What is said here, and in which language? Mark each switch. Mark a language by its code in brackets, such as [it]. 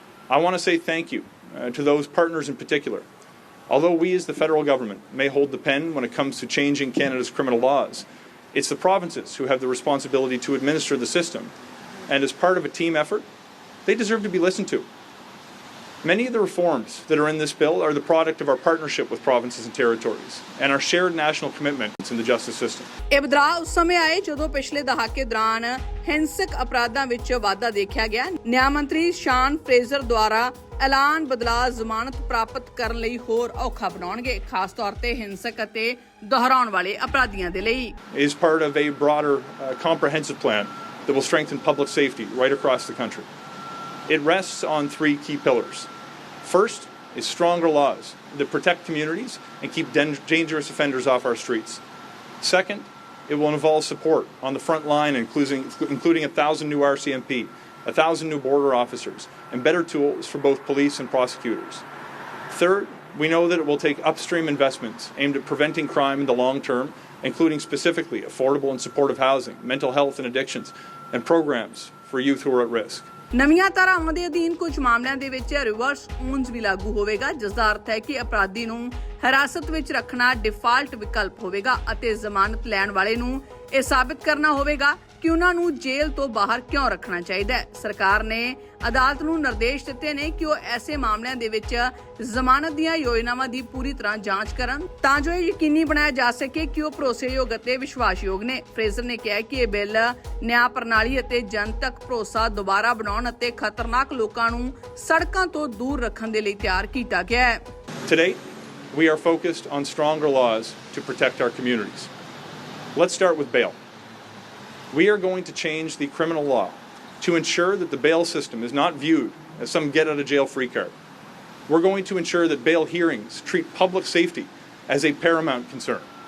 [en] I want to say thank you to those partners in particular. Although we as the federal government may hold the pen when it comes to changing Canada's criminal laws, it's the provinces who have the responsibility to administer the system, and as part of a team effort, they deserve to be listened to. Many of the reforms that are in this bill are the product of our partnership with provinces and territories and our shared national commitments in the justice system. [pa] ਇਹ ਬਦਲਾਅ ਉਸ ਸਮੇਂ ਆਏ ਜਦੋਂ ਪਿਛਲੇ ਦਹਾਕੇ ਦੌਰਾਨ ਹਿੰਸਕ ਅਪਰਾਧਾਂ ਵਿੱਚ ਵਾਧਾ ਦੇਖਿਆ ਗਿਆ। ਨਿਆਂ ਮੰਤਰੀ ਸ਼ਾਨ ਫਰੇਜ਼ਰ ਦੁਆਰਾ ਐਲਾਨ ਬਦਲਾਅ ਜ਼ਮਾਨਤ ਪ੍ਰਾਪਤ ਕਰਨ ਲਈ ਹੋਰ ਔਖਾ ਬਣਾਉਣਗੇ, ਖਾਸ ਤੌਰ ਤੇ ਹਿੰਸਕ ਅਤੇ ਦੁਹਰਾਉਣ ਵਾਲੇ ਅਪਰਾਧੀਆਂ ਦੇ ਲਈ। [en] Is part of a broader comprehensive plan that will strengthen public safety right across the country. It rests on three key pillars. First is stronger laws that protect communities and keep dangerous offenders off our streets. Second, it will involve support on the front line, including 1,000 new RCMP, 1,000 new border officers, and better tools for both police and prosecutors. Third, we know that it will take upstream investments aimed at preventing crime in the long term, including specifically affordable and supportive housing, mental health and addictions, and programs for youth who are at risk. [pa] ਨਵੀਆਂ ਧਾਰਾਵਾਂ ਦੇ ਅਧੀਨ ਕੁਝ ਮਾਮਲਿਆਂ ਦੇ ਵਿੱਚ reverse onus ਵੀ ਲਾਗੂ ਹੋਵੇਗਾ, ਜਿਸ ਦਾ ਅਰਥ ਹੈ ਕਿ ਅਪਰਾਧੀ ਨੂੰ ਹਿਰਾਸਤ ਵਿੱਚ ਰੱਖਣਾ ਡਿਫਾਲਟ ਵਿਕਲਪ ਹੋਵੇਗਾ ਅਤੇ ਜ਼ਮਾਨਤ ਲੈਣ ਵਾਲੇ ਨੂੰ ਇਹ ਸਾਬਿਤ ਕਰਨਾ ਹੋਵੇਗਾ ਕਿ ਉਹਨਾਂ ਨੂੰ ਜੇਲ੍ਹ ਤੋਂ ਬਾਹਰ ਕਿਉਂ ਰੱਖਣਾ ਚਾਹੀਦਾ ਹੈ। ਸਰਕਾਰ ਨੇ ਅਦਾਲਤ ਨੂੰ ਨਿਰਦੇਸ਼ ਦਿੱਤੇ ਨੇ ਕਿ ਉਹ ਐਸੇ ਮਾਮਲਿਆਂ ਦੇ ਵਿੱਚ ਜ਼ਮਾਨਤ ਦੀਆਂ ਯੋਜਨਾਵਾਂ ਦੀ ਪੂਰੀ ਤਰ੍ਹਾਂ ਜਾਂਚ ਕਰਨ ਤਾਂ ਜੋ ਇਹ ਯਕੀਨੀ ਬਣਾਇਆ ਜਾ ਸਕੇ ਕਿ ਉਹ ਭਰੋਸੇਯੋਗ ਅਤੇ ਵਿਸ਼ਵਾਸਯੋਗ ਨੇ। ਫਰੇਜ਼ਰ ਨੇ ਕਿਹਾ ਕਿ ਇਹ ਬਿੱਲ ਨਿਆਂ ਪ੍ਰਣਾਲੀ ਅਤੇ ਜਨਤਕ ਭਰੋਸਾ ਦੁਬਾਰਾ ਬਣਾਉਣ ਅਤੇ ਖਤਰਨਾਕ ਲੋਕਾਂ ਨੂੰ ਸੜਕਾਂ ਤੋਂ ਦੂਰ ਰੱਖਣ ਦੇ ਲਈ ਤਿਆਰ ਕੀਤਾ ਗਿਆ ਹੈ। [en] Today, we are focused on stronger laws to protect our communities. Let's start with bail. We are going to change the criminal law to ensure that the bail system is not viewed as some get-out-of-jail-free card. We're going to ensure that bail hearings treat public safety as a paramount concern.